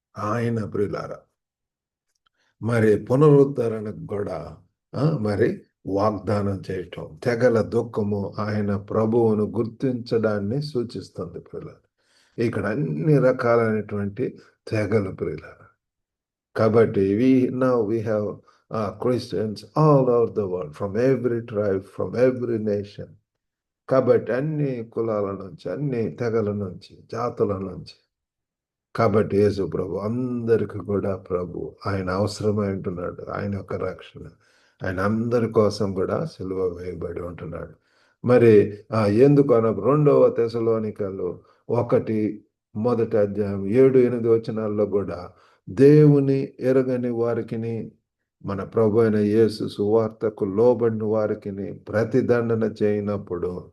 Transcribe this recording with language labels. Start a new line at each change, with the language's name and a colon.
Telugu: ఆయన ప్రియులారా మరి పునరుద్ధరణకు కూడా మరి వాగ్దానం చేయటం, తెగల దుఃఖము ఆయన ప్రభువును గుర్తించడాన్ని సూచిస్తుంది ప్రియులారా. ఇక్కడ అన్ని రకాలైనటువంటి తెగలు ప్రియులారా.
English: కాబట్టి we have Christians all over the world, from every tribe, from every nation.
Telugu: కాబట్టి అన్ని కులాల నుంచి, అన్ని తెగల నుంచి, జాతుల నుంచి. కాబట్టి యేసు ప్రభు అందరికి కూడా ప్రభు. ఆయన అవసరమై ఉంటున్నాడు. ఆయన యొక్క రక్షణ ఆయన అందరి కోసం కూడా సిలువ వేయబడి ఉంటున్నాడు. మరి ఎందుకు అన్న 2వ తెస్సలోనికలు 1 7-8 వచనాల్లో కూడా దేవుని ఎరగని వారికిని మన ప్రభు అయిన యేసు సువార్తకు లోబడిన వారికిని ప్రతిదండన చేయనప్పుడు